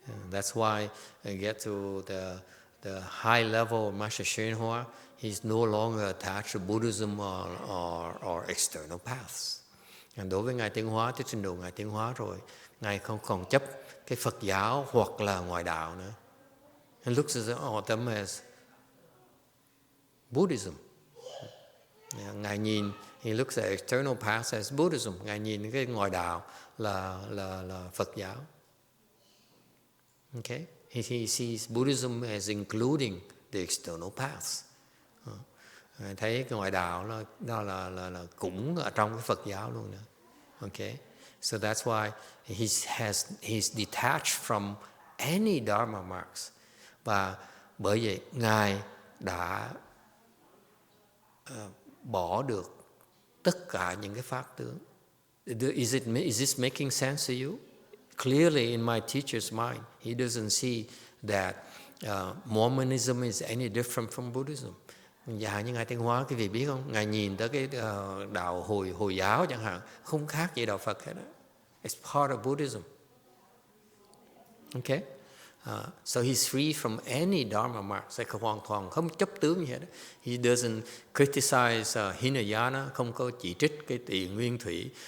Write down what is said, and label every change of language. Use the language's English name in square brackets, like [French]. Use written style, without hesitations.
[English] That's why I get to the high level of Master YongHua, he's no longer attached to Buddhism or external paths. [Vietnamese] Đối với Ngài Tiến Hóa, tới trình độ Ngài Tiến Hóa rồi, Ngài không còn chấp cái Phật giáo hoặc là ngoại đạo nữa. [English] He looks at them as Buddhism. [Vietnamese] Ngài nhìn, [English] he looks at external paths as Buddhism. [Vietnamese] Ngài nhìn cái ngoại đạo là Phật giáo. [English] Okay? He sees Buddhism as including the external paths. [Vietnamese] Ngài thấy cái ngoại đạo đó là cũng ở trong cái Phật giáo luôn nữa. [English] Okay? So that's why he's detached from any Dharma marks. [Vietnamese] Và bởi vậy Ngài đã bỏ được tất cả những cái pháp tướng. [English] Is this making sense to you? Clearly, in my teacher's mind, he doesn't see that Mormonism is any different from Buddhism. [Vietnamese] Dạ như Ngài Tiên Hóa, quý vị biết không? Ngài nhìn tới cái đạo Hồi giáo chẳng hạn, không khác gì đạo Phật hết. [English] It's part of Buddhism. Okay? So he's free from any dharma marks. [Vietnamese] Hoàn toàn không chấp tướng gì hết. [English] He doesn't criticize Hinayana, [Vietnamese] không có chỉ trích cái tiền nguyên thủy.